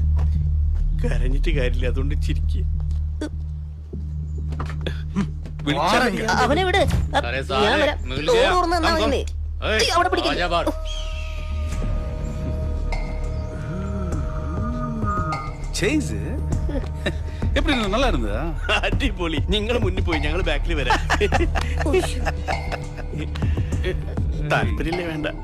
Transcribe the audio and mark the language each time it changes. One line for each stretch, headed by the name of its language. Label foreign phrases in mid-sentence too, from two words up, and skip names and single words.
Malayalam: കരഞ്ഞിട്ട് കാര്യമില്ല, അതുകൊണ്ട് ചിരിക്കുക. അവനെ വിട്. ഞാൻ വരാം. ഡോർ തുറന്ന് നിന്നാ മതി. അവിടെ പിടിക്കും.
Tamil: எப்படி நல்லா இருந்ததா?
Malayalam: അടിപൊളി. നിങ്ങൾ മുന്നിൽ പോയി, ഞങ്ങൾ ബാക്കിൽ വരാം. താല്പര്യമില്ലേ? വേണ്ട.